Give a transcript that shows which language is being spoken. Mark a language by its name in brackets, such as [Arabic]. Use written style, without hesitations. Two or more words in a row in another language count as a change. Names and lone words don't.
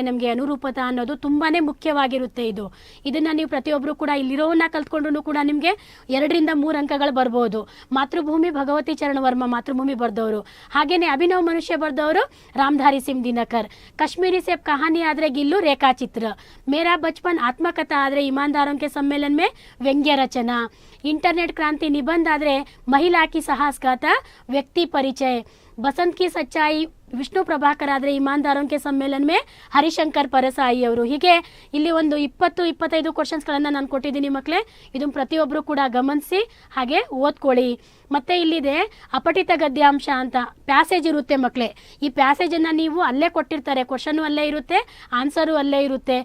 [Kannada] ನಮಗೆ ಅನುರೂಪತಾ ಅನ್ನೋದು ತುಂಬಾ ಮುಖ್ಯವಾಗಿರುತ್ತೆ. ಇದನ್ನು ನೀವು ಪ್ರತಿಯೊಬ್ಬರು ಕೂಡ ಇಲ್ಲಿರೋವನ್ನ ಕಲ್ತ್ಕೊಂಡ್ರು ಕೂಡ ನಿಮಗೆ 2 ರಿಂದ 3 ಅಂಕಗಳು ಬರ್ಬೋದು. ಮಾತೃಭೂಮಿ ಭಗವತಿ ಚರಣ ವರ್ಮ ಮಾತೃಭೂಮಿ ಬರ್ದವರು. ಹಾಗೆಯೇ ಅಭಿನವ್ ಮನುಷ್ಯ ಬರ್ದವರು ರಾಮಧಾರಿ ಸಿಂಗ್ ದಿನಕರ್. ಕಾಶ್ಮೀರಿ ಸೇಬ್ ಕಹಾನಿ ಆದ್ರೆ ಗಿಲ್ಲು ರೇಖಾಚಿತ್ರ. [Hindi] मेरा बचपन आत्मकथा आदरे ईमानदारों के सम्मेलन में व्यंग्य रचना. इंटरनेट क्रांति निबंध आदरे महिला की साहसगाथा व्यक्ति परिचय. [Kannada] बसंत की सच्चाई ವಿಷ್ಣು ಪ್ರಭಾಕರ್ ಆದರೆ ಇಮಾನ್ದಾರೋಂ ಕೆ ಸಮ್ಮೇಳನ ಮೇ ಹರಿಶಂಕರ್ ಪರಸಾಯಿ ಅವರು. ಹೀಗೆ ಇಲ್ಲಿ ಒಂದು 20-25 ಕ್ವಶನ್ಸ್ಗಳನ್ನು ನಾನು ಕೊಟ್ಟಿದ್ದೀನಿ ಮಕ್ಕಳೇ. ಇದನ್ನು ಪ್ರತಿಯೊಬ್ಬರು ಕೂಡ ಗಮನಿಸಿ ಹಾಗೆ ಓದ್ಕೊಳ್ಳಿ. ಮತ್ತೆ ಇಲ್ಲಿದೆ ಅಪಠಿತ ಗದ್ಯಾಂಶ ಅಂತ ಪ್ಯಾಸೇಜ್ ಇರುತ್ತೆ ಮಕ್ಕಳೇ. ಈ ಪ್ಯಾಸೇಜನ್ನು ನೀವು ಅಲ್ಲೇ ಕೊಟ್ಟಿರ್ತಾರೆ, ಕ್ವಶನು ಅಲ್ಲೇ ಇರುತ್ತೆ, ಆನ್ಸರು ಅಲ್ಲೇ ಇರುತ್ತೆ.